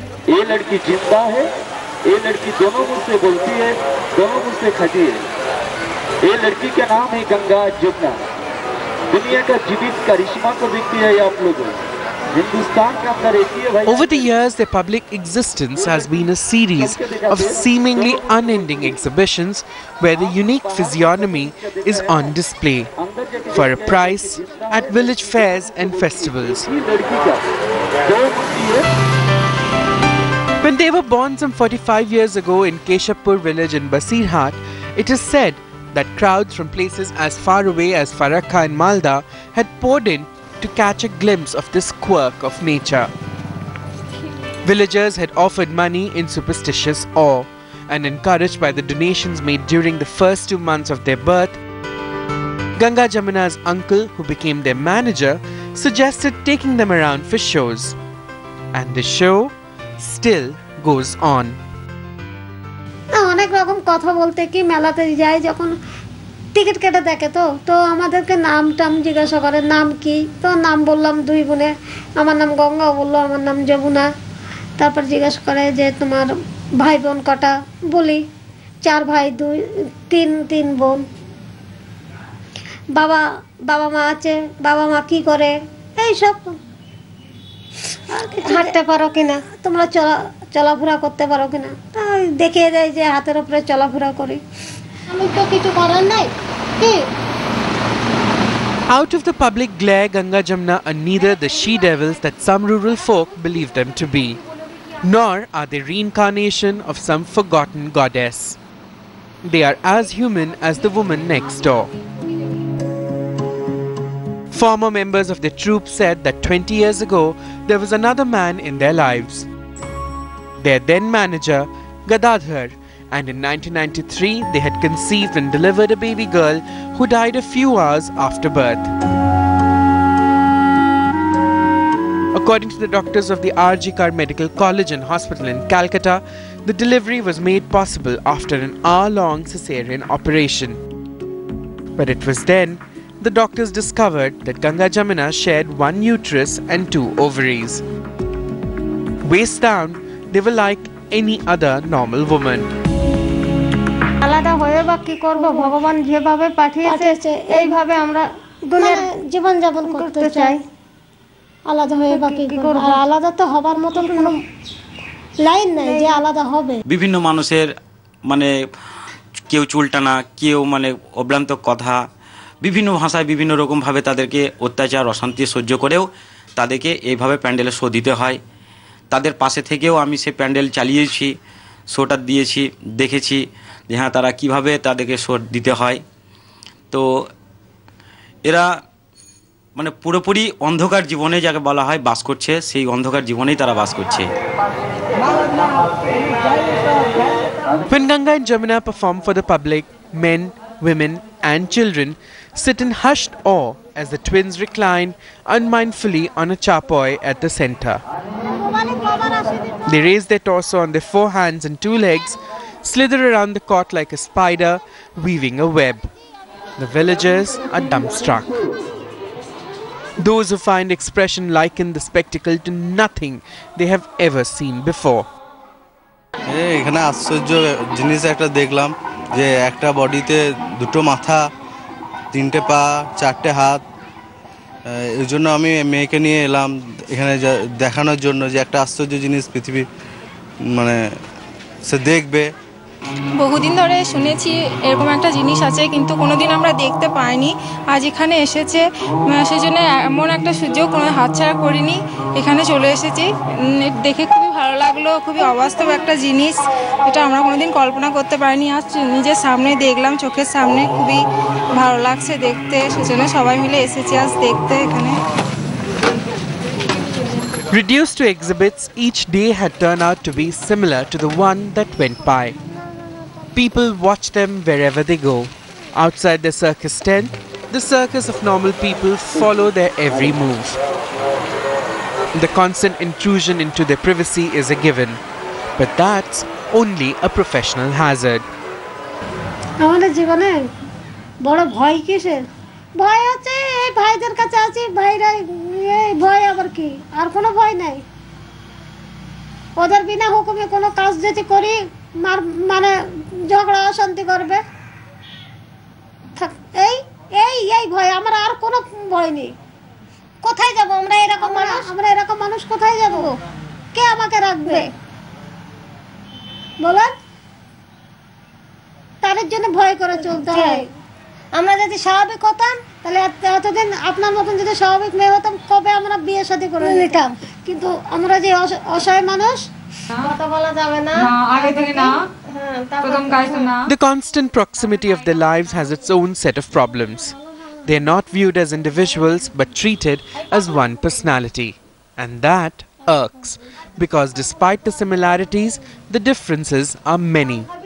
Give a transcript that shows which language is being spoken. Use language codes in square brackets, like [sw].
[hi] ये लड़की जिंदा है, ये लड़की दोनों मुझसे बोलती है, दोनों मुझसे खाती है। ये लड़की का नाम है गंगा जमुना। दुनिया का जीवित करिश्मा को देखती है आप लोग। हिंदुस्तान के अंदर एक ही है भाई। [en] Over the years, their public existence has been a series of seemingly unending exhibitions where the unique physiognomy is on display for a price at village fairs and festivals. [hi] ये लड़की का दो मूर्ति है। [en] When they were born some 45 years ago in Keshapur village in Basirhat, it is said that crowds from places as far away as Farakka and Malda had poured in to catch a glimpse of this quirk of nature. Villagers had offered money in superstitious awe, and encouraged by the donations made during the first 2 months of their birth, Ganga Jamuna's uncle, who became their manager, suggested taking them around for shows. And the show still goes on. [bn] অনেক রকম কথা বলতে কি মেলাতে যাই যখন ticket কেটে দেখে তো আমাদেরকে নাম টাম জিজ্ঞাসা করে, নাম কি? তো নাম বললাম 2 বোনের, আমার নাম গঙ্গা, বললো আমার নাম যমুনা। তারপর জিজ্ঞাসা করে যে তোমার ভাই বোন কটা? বলি 4 ভাই 3 বোন। বাবা মা আছে, বাবা মা কি করে? এইসব। হাঁটতে পারো কিনা, তোমরা চলাফেরা করতে পারো কিনা? তাই দেখিয়ে দেয় যে হাতের উপরে চলাফেরা করি। আমি তো কিছু করার নাই। কি? [en] Out of the public glare, Ganga Jamuna are neither the she-devils that some rural folk believe them to be, nor are they reincarnation of some forgotten goddess. They are as human as the woman next door. Former members of the troupe said that 20 years ago, there was another man in their lives. Their then manager, Gadadhar, and in 1993, they had conceived and delivered a baby girl who died a few hours after birth. According to the doctors of the R.G. Kar Medical College and Hospital in Calcutta, the delivery was made possible after an hour-long cesarean operation. But it was then the doctors discovered that Ganga Jamuna shared 1 uterus and 2 ovaries. Waist down, they were like any other normal woman. [bn] আলাদা হয়ে বা কি করব, ভগবান যেভাবে পাঠিয়েছে এইভাবে আমরা দুনিয়ার জীবন যাপন করতে চাই। আলাদা হয়ে বা কি করব? আর আলাদা তো হবার মতন কোনো লাইন নাই যে আলাদা হবে। বিভিন্ন মানুষের মানে কেউ চুলটানা, কেউ মানে অভ্রান্ত কথা, বিভিন্ন ভাষায় বিভিন্ন রকমভাবে তাদেরকে অত্যাচার অশান্তি সহ্য করেও তাদেরকে এইভাবে প্যান্ডেলে শো দিতে হয়। তাদের পাশে থেকেও আমি সে প্যান্ডেল চালিয়েছি, শোটা দিয়েছি, দেখেছি যে হ্যাঁ তারা কীভাবে তাদেরকে শো দিতে হয়। তো এরা মানে পুরোপুরি অন্ধকার জীবনে যাকে বলা হয় বাস করছে, সেই অন্ধকার জীবনেই তারা বাস করছে। [en] When Ganga and Jamuna perform for the public, men, women and children sit in hushed awe as the twins recline unmindfully on a chapoy at the center. They raise their torso on their 4 hands and 2 legs, slither around the cot like a spider, weaving a web. The villagers are dumbstruck. Those who find expression liken the spectacle to nothing they have ever seen before. [bn] এখানে আশ্চর্য জিনিস একটা দেখলাম যে একটা বডিতে দুটো মাথা, তিনটে পা, চারটে হাত। এই জন্য আমি মেয়েকে নিয়ে এলাম এখানে দেখানোর জন্য যে একটা আশ্চর্য জিনিস পৃথিবী মানে সে দেখবে। বহুদিন ধরে শুনেছি এরকম একটা জিনিস আছে, কিন্তু কোনোদিন আমরা দেখতে পাইনি। আজ এখানে এসেছে, সেজন্য এমন একটা সুযোগ কোনো হাতছাড়া করিনি, এখানে চলে এসেছি। দেখে খুবই ভালো লাগলো, খুবই অবাস্তব একটা জিনিস, এটা আমরা কোনোদিন কল্পনা করতে পারিনি। আজ নিজের সামনে দেখলাম, চোখের সামনে, খুবই ভালো লাগছে দেখতে, সেজন্য সবাই মিলে এসেছি আজ দেখতে এখানে। [en] Reduced to exhibits, each day had turned out to be similar to the one that went by. People watch them wherever they go. Outside the circus tent, the circus of normal people follow their every move. The constant intrusion into their privacy is a given, but that's only a professional hazard. [bn] আমাদের জীবনে বড় ভয় কিসের? ভয় আছে এই ভাইদের কাছে আছি, ভাইরা এই ভয় আবার কি? আর কোনো ভয় নাই। ওদের বিনা হুকুমে কোনো কাজ যদি করি মানে ঝগড়া অশান্তি করবে, এই এই এই ভয়, আমার আর কোনো ভয় নেই। কোথায় যাব আমরা? এরকম মানুষ কোথায় যাব? কে আমাকে রাখবে বলেন? তাদের জন্য ভয় করে চলতে হয়। আমরা যদি স্বাভাবিক হতাম তাহলে এতদিন আপনার মতন যদি স্বাভাবিক মেয়ে হতাম কবে আমরা বিয়ে শাদী করে নিতাম। কিন্তু আমরা যে অসহায় মানুষ, কথা বলা যাবে না, আগে থেকে না, প্রথম কাজ না। [en] The constant proximity of their lives has its own set of problems. They are not viewed as individuals but treated as one personality. And that irks, because despite the similarities, the differences are many.